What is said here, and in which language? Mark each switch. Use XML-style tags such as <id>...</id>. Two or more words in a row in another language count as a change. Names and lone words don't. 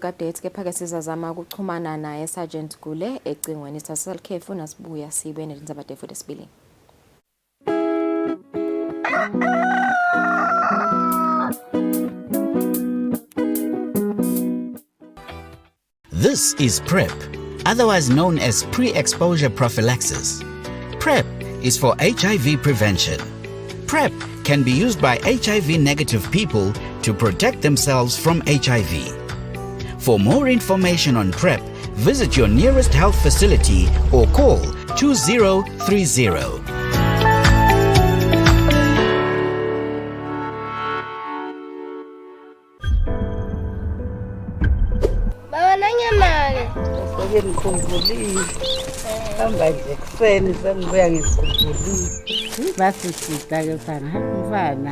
<ss>updates kepha-ke sizazama ukuchumana naye Sergeant Gule ecingweni sasel khefu nasibuya sibe nezindzaba futhi esibili.</ss> <en>This is PrEP, otherwise known as pre-exposure prophylaxis. PrEP is for HIV prevention. PrEP can be used by HIV-negative people to protect themselves from HIV. For more information on PrEP, visit your nearest health facility or call 2030.</en> <ss>Ngikhumbulile hamba nje ekuseni sengibuya ngikhumbulile basisita ke mfana</ss>